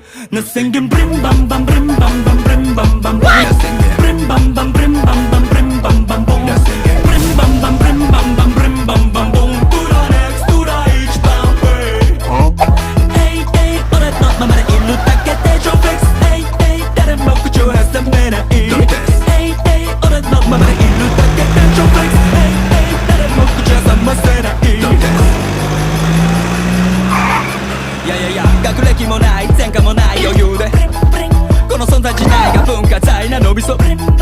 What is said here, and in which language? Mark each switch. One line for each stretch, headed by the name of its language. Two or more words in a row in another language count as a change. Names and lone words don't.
English: Nothing can brim bam bam brim bam bam brim bam bam brim bam bam brim bam bam brim bam bam bom brim bam bam brim bam bam brim bam bam bom to the next to the each bam Hey hey
Japanese: 俺のままでいるだけで超フレックス
English: Hey hey
Japanese: 誰も口を挟めない
English: Hey hey
Japanese: 俺のままでいるだけで超フレックス
English: Hey hey
Japanese: 誰も口を挟ませないいやいやいや学歴もない前科もない余裕でこの存在自体が文化財な伸びそ